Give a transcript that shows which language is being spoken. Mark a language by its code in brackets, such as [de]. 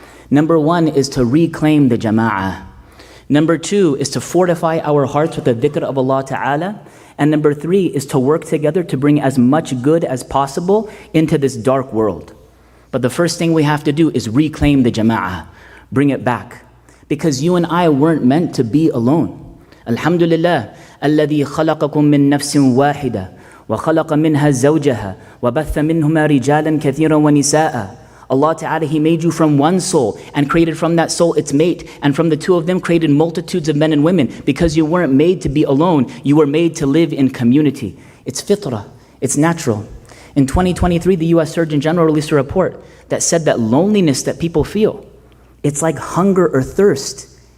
[en] Number one is to reclaim the jama'ah. Number two is to fortify our hearts with the dhikr of Allah Ta'ala. And number three is to work together to bring as much good as possible into this dark world. But the first thing we have to do is reclaim the jama'ah, bring it back. Because you and I weren't meant to be alone. [ar] Alhamdulillah, alladhi khalaqakum min nafsin wahida, وَخَلَقَ مِنْهَا زَوْجَهَا وَبَثَّ مِنْهُمَا رِجَالًا كَثِيرًا وَنِسَاءً. [en] Allah Ta'ala, He made you from one soul and created from that soul its mate, and from the two of them created multitudes of men and women, because you weren't made to be alone, you were made to live in community. It's fitrah, it's natural. In 2023, the US Surgeon General released a report that said that loneliness that people feel, it's like hunger or thirst.